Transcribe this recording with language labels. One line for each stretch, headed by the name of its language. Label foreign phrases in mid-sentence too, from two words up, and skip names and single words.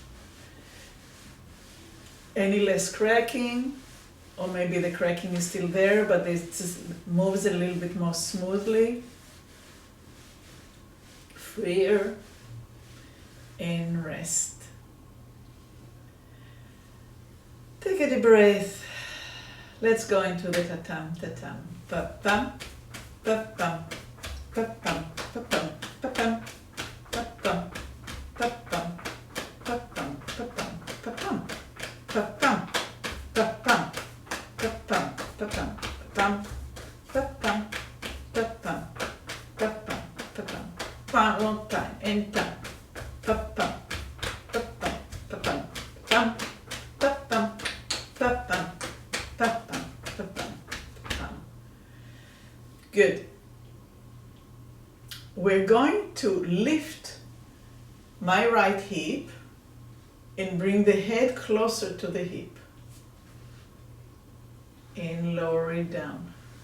English: Any less cracking, or maybe the cracking is still there, but it just moves a little bit more smoothly, freer, and rest. Take a deep breath. Let's go into the tatam, tatam. Pa-pam, pa-pam, pa-pam, pa-pam, pa-pam, pa-pam, pa-pam, pa-pam, pa-pam, pa-pam. Pa-pam, pa-pam, pa-pam, pa-pam, pa-pam, pa-pam, pa-pam, pa-pam, pa-pam. One more time, and tam. Pa-pam, pa-pam, pa-pam, pam, pa-pam, pa-pam, pa-pam, pa-pam, pam. Good. We're going to lift my right hip and bring the head closer to the hip. And lower it down.